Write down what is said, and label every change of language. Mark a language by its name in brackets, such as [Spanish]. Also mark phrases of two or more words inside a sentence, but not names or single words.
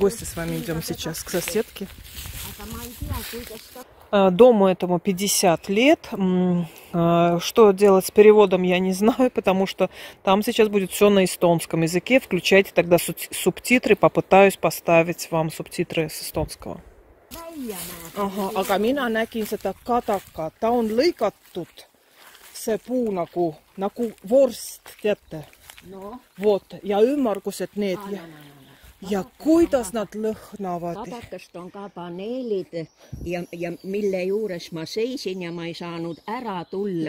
[Russian] с вами идем сейчас к соседке. Дому этому 50 лет. Что делать с переводом, я не знаю, потому что там сейчас будет все на эстонском языке. Включайте тогда субтитры, попытаюсь поставить вам субтитры с эстонского. [Estonian] Aha, aga mina nägin seda kadaka, ta on lõigatud, see puu nagu vorst, teate? No. Vot, ja ümmargused need. Ja kuidas nad lõhnavad? Kadakast on ka paneelid ja mille juures ma seisin ja ma ei saanud ära tulla.